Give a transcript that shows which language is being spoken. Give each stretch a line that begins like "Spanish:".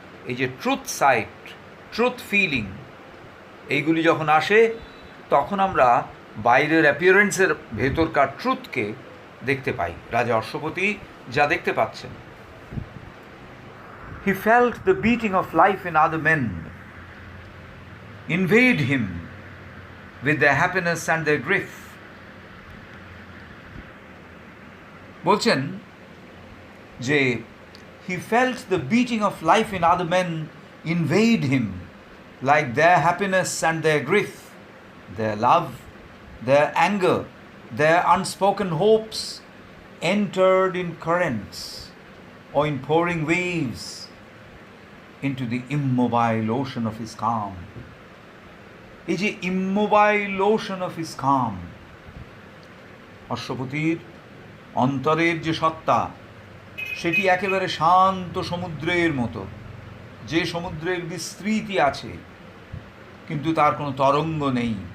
Bangla: এই যে truth site, truth feeling, এইগুলি যখন আসে, তখন আমরা বাইরের অ্যাপিয়ারেন্সের ভেতরকার ট্রুথকে দেখতে পাই। রাজা অশ্বপতি যা দেখতে পাচ্ছেন,
English: He felt the beating of life in other men invade him with the happiness and the grief.
Bangla: বলছেন যে
English: he felt the beating of life in other men invade him, like their happiness and their grief, their love, their anger, their unspoken hopes entered in currents or in pouring waves into the immobile ocean of his calm.
Bangla: এই যে
English: immobile ocean of his calm,
Bangla: অশ্বপতির অন্তরের যে সত্তা, সেটি একেবারে শান্ত সমুদ্রের মতো, যে সমুদ্রের বিস্তৃতি আছে কিন্তু তার কোনো তরঙ্গ নেই।